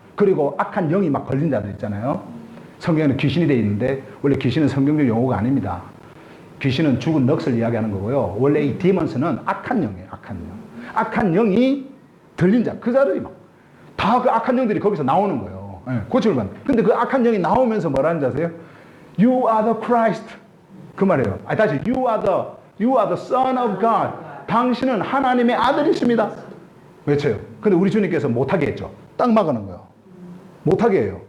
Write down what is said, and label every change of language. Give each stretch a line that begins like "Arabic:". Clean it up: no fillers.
Korean: 그리고 악한 영이 막 걸린 자들 있잖아요. 성경에는 귀신이 되어 있는데 원래 귀신은 성경적 용어가 아닙니다. 귀신은 죽은 넋을 이야기하는 거고요. 원래 이 디먼스는 악한 영이에요. 악한 영. 악한 영이 들린 자, 그 자들이 막 다 그 악한 영들이 거기서 나오는 거예요. 고침을 받는. 근데 그 악한 영이 나오면서 뭐라는지 아세요?
English: You are the Christ.
Korean: 그 말이에요.
English: 다시 You are the Son of God.
Korean: 당신은 하나님의 아들이십니다. 외쳐요. 근데 우리 주님께서 못하게 했죠. 딱 막아놓은 거예요. 못하게 해요.